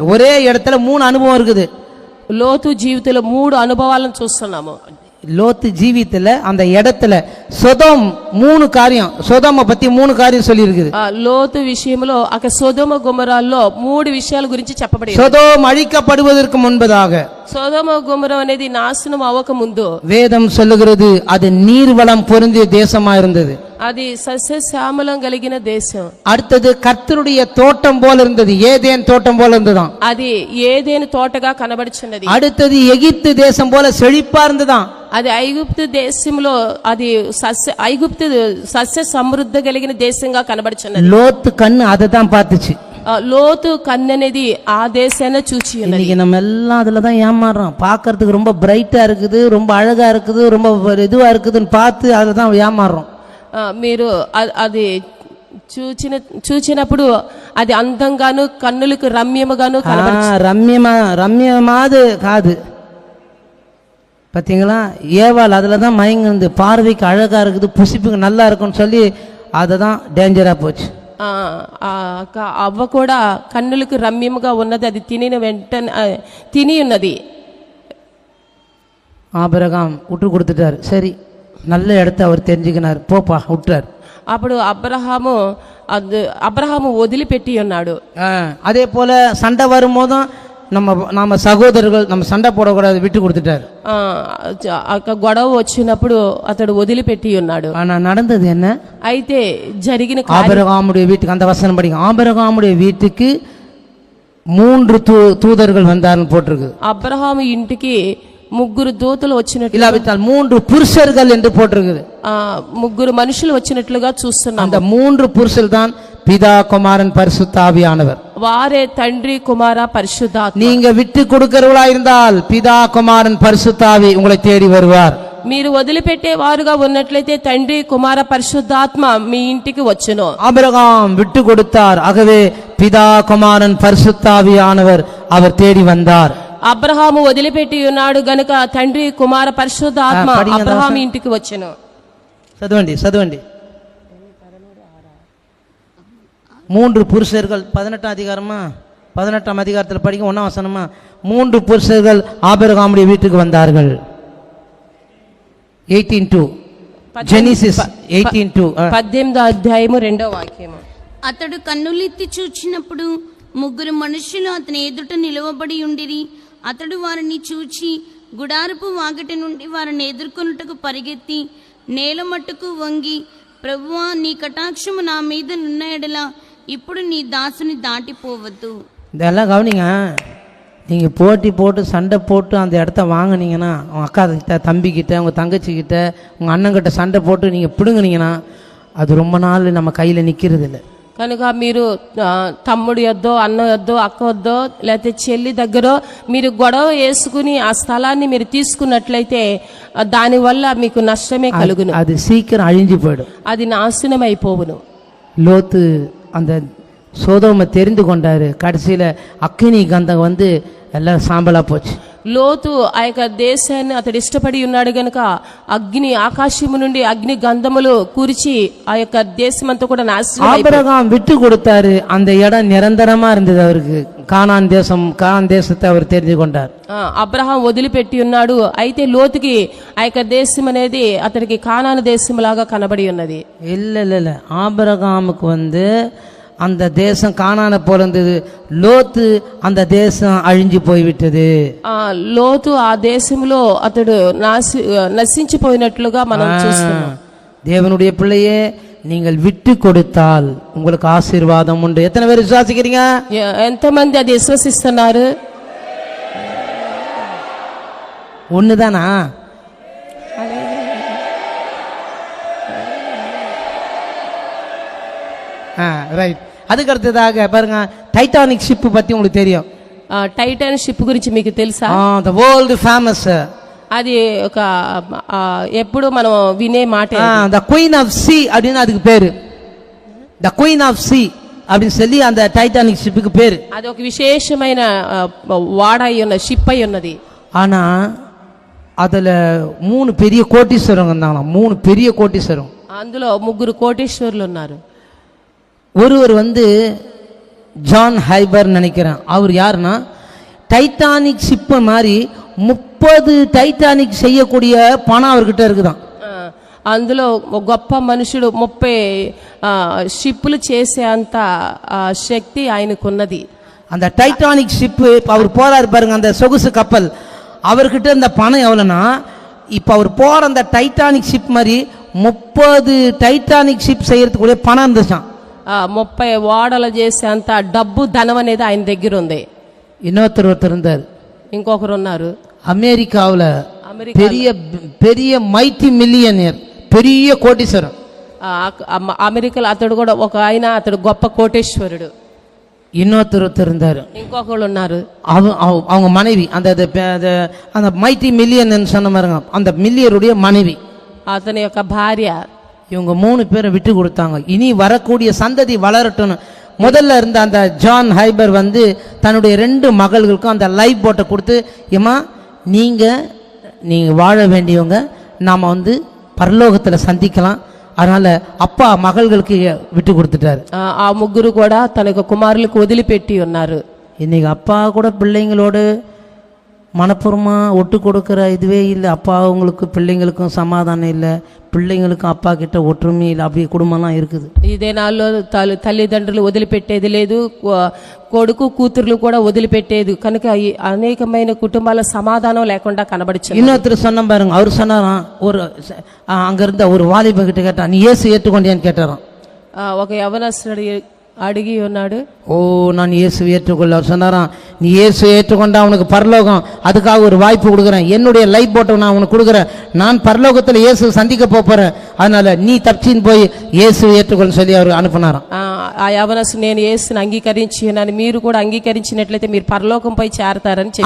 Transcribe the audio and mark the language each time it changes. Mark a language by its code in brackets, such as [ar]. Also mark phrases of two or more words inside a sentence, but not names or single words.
[ta] ஒரே இடத்துல 3 அனுபவம் இருக்குது. [te] లోతు జీవితంలో 3 అనుభవాలను చూస్తున్నాము. [ta] லோத்து ஜீவித்துல அந்த இடத்துல சொதோம் 3 காரியம், சொதோமை பத்தி 3 காரியம் சொல்லி இருக்குது. [te] లోతు విషయంలో అక్కడ సొదొమ గొమొరాల్లో 3 విషయాల గురించి చెప్పబడింది. [ta] சொதோம் அழிக்கப்படுவதற்கு முன்பதாக, [te] సొదొమ గొమొర అనేది నాశనం అవ్వక ముందు [ta] வேதம் சொல்லுகிறது அது நீர்வளம் பொருந்திய தேசமா இருந்தது. [te] అది సస్యశ్యామలం కలిగిన దేశం. [ta] அடுத்தது கர்த்தருடைய தோட்டம் போல இருந்தது, ஏதேன் தோட்டம் போல இருந்ததாம். [te] అది ఏదేను తోటగా కనబడుచున్నది. [ta] அடுத்தது எகிப்து தேசம் போல செழிப்பா இருந்ததாம். [te] అది ఐగుప్తు దేశంలో, అది ఐగుప్తు సస్య సమృద్ధి కలిగిన దేశంగా కనబడుచున్నది. [ta] லோத்து கண்ணு அதை தான் பார்த்துச்சு. [te] లోతు కన్ననేది ఆ దేశాన్ని చూచి ఉన్నది. [ta] இன்னைக்கு நம்ம எல்லாம் அதுல தான் ஏமாறுறோம். பார்க்கறதுக்கு ரொம்ப பிரைட்டா இருக்குது, ரொம்ப அழகா இருக்குது, ரொம்ப இதுவா இருக்குதுன்னு பார்த்து அதை தான் ஏமாறுறோம். [te] మీరు అది చూచినప్పుడు అది అందంగాను కన్నులకు రమ్యముగాను రమ్యమాదు కాదు. [ta] பார்த்தீங்களா? ஏவாள் அதில் தான் மயங்குது. பார்வைக்கு அழகா இருக்குது, புசிப்புக்கு நல்லா இருக்குன்னு சொல்லி அதை தான் டேஞ்சரா போச்சு. [te] అవ్వ కూడా కన్నులకు రమ్యముగా ఉన్నది, అది తినిన వెంటనే తిని ఉన్నది. [ta] ஆபிரகாம் விட்டு கொடுத்துட்டார். சரி, நல்ல இடத்த அவர் தெரிஞ்சுக்கினார், போப்பா விட்டார். [te] అప్పుడు అబ్రహాము వదిలిపెట్టి ఉన్నాడు. [ta] அதே போல சண்டை வரும்போதும் நம்ம சகோதரர்கள் நம்ம சண்டை போடக்கூடாது, விட்டு கொடுத்துட்டார். [te] గొడవ వచ్చినప్పుడు అతడు వదిలిపెట్టి ఉన్నాడు. [ta] ஆனா நடந்தது என்ன? [te] అయితే జరిగిన [ta] ஆபிரகாமுடைய வீட்டுக்கு, அந்த வசனம் படிங்க, ஆபிரகாமுடைய வீட்டுக்கு 3 தூதர்கள் வந்தார்னு போட்டிருக்கு. [te] అబ్రహాము ఇంటికి 3 దూతలు వచ్చినట్లు, [ta] இல்லாவிட்டால் 3 புருஷர்கள் என்று போட்டிருக்குது. [te] 3 మనుషులు వచ్చినట్లుగా చూస్తున్నాం. [ta] அந்த 3 புருஷர்கள் தான் பிதா, குமாரன், பரிசுத்த ஆவியானவர். [te] వారే తండ్రి, కుమార, పరిశుద్ధాత్మ. [ta] நீங்க விட்டு கொடுக்கிறவளா இருந்தால் பிதா, குமாரன், பரிசுத்த ஆவி உங்களை தேடி வருவார். [te] మీరు వదిలిపెట్టే వారుగా ఉన్నట్లయితే తండ్రి, కుమార, పరిశుద్ధాత్మ మీ ఇంటికి వచ్చును. [ta] ஆபிரகாம் விட்டு கொடுத்தார், ஆகவே பிதா, குமாரன், பரிசுத்த ஆவியானவர் அவர் தேடி வந்தார். [te] అబ్రహాము వదిలిపెట్టి ఉన్నాడు గనుక తండ్రి, కుమార, పరిశుద్ధాత్మ అబ్రహాము ఇంటికి వచ్చెను. [ta] చదవండి 3 புருஷர்கள் 18ஆம் அதிகாரமா 18ஆம் அதிகாரத்தில் படிக்க 1ஆம் வசனமா 3 புருஷர்கள் ஆபிரகாமுடைய வீட்டுக்கு வந்தார்கள். [te] 18:2 జెనిసిస్ 18:2 18వ అధ్యాయము 2వ వాక్యము. అతడు కన్నులెత్తి చూచినప్పుడు 3 మనుషులు అతని ఎదుట నిలవబడి ఉండిరి. అతడు వారిని చూచి గుడారపు వాకిట నుండి వారిని ఎదుర్కొనుటకు పరిగెత్తి నేల మట్టుకు వంగి, ప్రభువా, నీ కటాక్షము నా మీద నున్న ఎడల ఇప్పుడు నీ దాసుని దాటిపోవద్దు. [ta] இதெல்லாம் கவனிங்க. நீங்கள் போட்டி போட்டு சண்டை போட்டு அந்த இடத்த வாங்கினீங்கன்னா, உங்கள் அக்கா கிட்ட, தம்பிக்கிட்ட, உங்கள் தங்கச்சிக்கிட்ட, உங்கள் அண்ணங்கிட்ட சண்டை போட்டு நீங்கள் பிடுங்கினீங்கன்னா அது ரொம்ப நாள் நம்ம கையில் நிற்கிறது இல்லை. [te] కనుక మీరు తమ్ముడు యొద్దో, అన్న యొద్దో, అక్క వద్దో, లేకపోతే చెల్లి దగ్గర మీరు గొడవ వేసుకుని ఆ స్థలాన్ని మీరు తీసుకున్నట్లయితే దానివల్ల మీకు నష్టమే కలుగును. [ta] అది சீக்கிரம் அழிஞ்சு போயிடும், [te] అది నాశనం అయిపోవును. [ta] லோத்து அந்த சோதோமை தெரிந்து கொண்டாரு. கடைசியில் அக்கினி கந்தம் வந்து எல்லாம் சாம்பலா போச்சு. [te] లోతు ఆ యొక్క దేశాన్ని అతడు ఇష్టపడి ఉన్నాడు గనుక అగ్ని, ఆకాశము నుండి అగ్ని గంధములు కూర్చి ఆ యొక్క దేశమంతా కూడా నాశనం. [ta] ஆபிரகாம் விட்டு கொடுத்தாரு, அந்த இடம் நிரந்தரமா இருந்தது அவருக்கு. கானான் தேசத்தை அவர் தெரிந்து கொண்டார். [te] అబ్రహాం వదిలిపెట్టి ఉన్నాడు. అయితే లోతుకి ఆ యొక్క దేశం అనేది అతడికి కానాను దేశంలాగా కనబడి ఉన్నది. [ta] இல்ல ஆபிரகாமுக்கு வந்து அந்த தேசம் கானான போல இருந்தது. லோத்து அந்த தேசம் அழிஞ்சு போய்விட்டது. [te] లోతు ఆ దేశంలో అతడు నశించిపోయినట్లుగా మనం చూస్తున్నాం. [ta] தேவனுடைய பிள்ளையே, நீங்கள் விட்டு கொடுத்தால் உங்களுக்கு ஆசீர்வாதம் உண்டு. எத்தனை பேர் விசுவாசிக்கிறீங்க? [te] ఎంతమంది అది విశ్వసిస్తున్నారు? [ta] ஒண்ணுதானா? ரைட். அதுக்கு அடுத்ததாக பாருங்க, டைட்டானிக் ஷிப் பத்தி உங்களுக்கு தெரியும். [te] టైటానిక్ షిప్ గురించి మీకు తెలుసా? [en] The world famous. [te] అది ఒక ఎప్పుడు మనం వినే మాట. [en] The Queen of Sea [ta] அப்படின்னு அதுக்கு பேரு. [en] The Queen of Sea [ta] அப்படின்னு சொல்லி அந்த டைட்டானிக் ஷிப்புக்கு பேரு. [te] అది ఒక విశేషమైన వాడ అయి ఉన్న షిప్ అయి ఉన్నది. [ta] ஆனா அதுல 3 பெரிய கோட்டீஸ்வரங்க இருந்தாங்க. 3 பெரிய கோட்டீஸ்வரம். [te] అందులో 3 కోటీశ్వరులు ఉన్నారు. [ta] ஒருவர் வந்து ஜான் ஹைபர் நினைக்கிறேன். அவர் யாருன்னா, டைட்டானிக் ஷிப் மாதிரி 30 டைட்டானிக் செய்யக்கூடிய பணம் அவர்கிட்ட இருக்குதான். [te] అందులో గొప్ప మనుషుడు 30 షిప్పులు చేసే అంత శక్తి ఆయనకున్నది. [ta] அந்த டைட்டானிக் ஷிப் அவர் போறாரு பாருங்க, அந்த சொகுசு கப்பல், அவர்கிட்ட இந்த பணம் எவ்வளோன்னா, இப்போ அவர் போற அந்த டைட்டானிக் ஷிப் மாதிரி 30 டைட்டானிக் ஷிப் செய்யறதுக்குரிய பணம் இருந்துச்சான். [te] 30 ఓడలు చేసే అంత డబ్బు, ధనం అనేది ఆయన దగ్గర ఉంది. [ta] ஒருத்தர் இருந்தார், [te] ఇంకొకరు ఉన్నారు [ta] அமெரிக்காவில், பெரிய பெரிய [en] mighty millionaire, [ta] பெரிய கோட்டீஸ்வரன். [te] అమెరికాలో అతడు కూడా ఒక ఆయన, అతడు గొప్ప కోటేశ్వరుడు. [ta] ஒருத்தர் இருந்தார், [te] ఇంకొకళ్ళు ఉన్నారు. [ta] அவங்க மனைவி அந்த [en] mighty million [ta] சொன்ன மாதிரிங்க, அந்த மில்லியருடைய மனைவி, [te] అతని యొక్క భార్య. [ta] இவங்க 3 பேரை விட்டு கொடுத்தாங்க. இனி வரக்கூடிய சந்ததி வளரட்டும். முதல்ல இருந்த அந்த ஜான் ஹைபர் வந்து தன்னுடைய 2 மகள்களுக்கும் அந்த [en] life boat [ta] கொடுத்து, ஏமா நீங்க வாழ வேண்டியவங்க, நாம் வந்து பரலோகத்தில் சந்திக்கலாம் அதனால அப்பா மகள்களுக்கு விட்டு கொடுத்துட்டாரு. [te] ఆ ముగ్గురు కూడా తన యొక్క కుమారులకు వదిలిపెట్టి ఉన్నారు. [ta] இன்னைக்கு அப்பா கூட பிள்ளைங்களோடு மனப்பூர்வமா ஒட்டு கொடுக்குற இதுவே இல்லை. அப்பா அவங்களுக்கு பிள்ளைங்களுக்கும் சமாதானம் இல்லை, பிள்ளைங்களுக்கும் அப்பா கிட்ட ஒற்றுமை இல்லை, அப்படி குடும்பம்லாம் இருக்குது. [te] ఇదే నాల్లో తల్లిదండ్రులు వదిలిపెట్టేది లేదు, కొడుకు కూతుర్లు కూడా వదిలిపెట్టేది కనుక ఈ అనేకమైన కుటుంబాల సమాధానం లేకుండా కనబడుచుంది. [ta] இன்னொருத்தர் சொன்ன பாருங்க, அவர் சொன்னாராம், ஒரு அங்க இருந்த ஒரு வாலிப கிட்ட கேட்டா, நீ இயேசு ஏற்றுக்கொண்டியான்னு கேட்டாராம். [te] ఒక యవనస్తుడు అడిగి ఉన్నాడు, [ta] ஓ நான் இயேசு ஏற்றுக்கொள்ள. அவர் சொன்னாராம், நீ இயேசு ஏற்றுக்கொண்டா உனக்கு பரலோகம், அதுக்காக ஒரு வாய்ப்பு கொடுக்குறேன், என்னுடைய [en] life boat [ta] நான் உனக்கு கொடுக்குறேன், நான் பரலோகத்தில் இயேசு சந்திக்க போறேன், அதனால நீ தப்பிச்சின்னு போய் இயேசு ஏற்றுக்கொள்ள சொல்லி அவர் அனுப்பினாராம். [te] ఆ యవనస్తుడు నేను యేసుని అంగీకరించి ఉన్నాను, మీరు కూడా అంగీకరించినట్లయితే మీరు పరలోకంపై చేరతారని చెప్పి